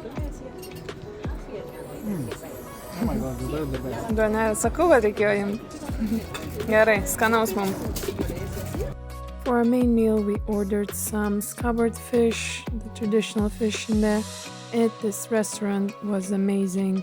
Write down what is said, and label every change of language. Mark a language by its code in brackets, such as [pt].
[en] Oh my god, they're the best. [lt] Duonelė, sakau, kad reikėjo imti. Gerai, skanaus mums. [en] For our main meal, we ordered some scabbard fish, the traditional fish in there. This restaurant was amazing.